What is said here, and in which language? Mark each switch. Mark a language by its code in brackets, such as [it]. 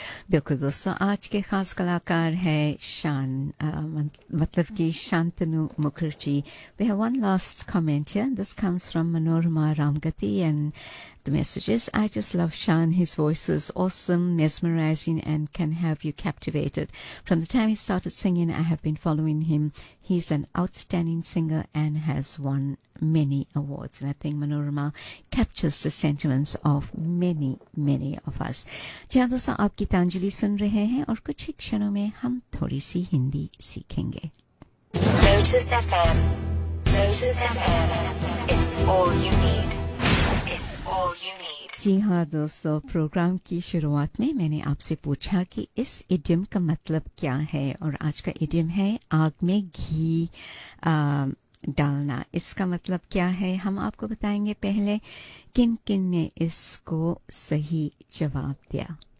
[hi] बिल्कुल दोस्तों, आज के खास कलाकार है शान मतलब कि Shantanu Mukherjee. [en] We have one last comment here. This comes from Manorama Ramgati and the message is I just love Shaan. His voice is awesome, mesmerizing and can have you captivated. From the time he started singing I have been following him. He is an outstanding singer and has won many awards, and I think Manorama captures the sentiments of many, many of us. [hi] जी हाँ दोस्तों, आप गीतांजलि सुन रहे हैं और कुछ ही क्षणों में हम थोड़ी सी हिंदी सीखेंगे. [en] Lotus FM, Lotus FM, it's all you need, it's all you need. [hi] जी हाँ दोस्तों, प्रोग्राम की शुरुआत में मैंने आपसे पूछा कि इस idiom का मतलब क्या है, और आज का idiom है आग में घी डालना. इसका मतलब क्या है हम आपको बताएंगे पहले किन किन ने इसको सही जवाब दिया.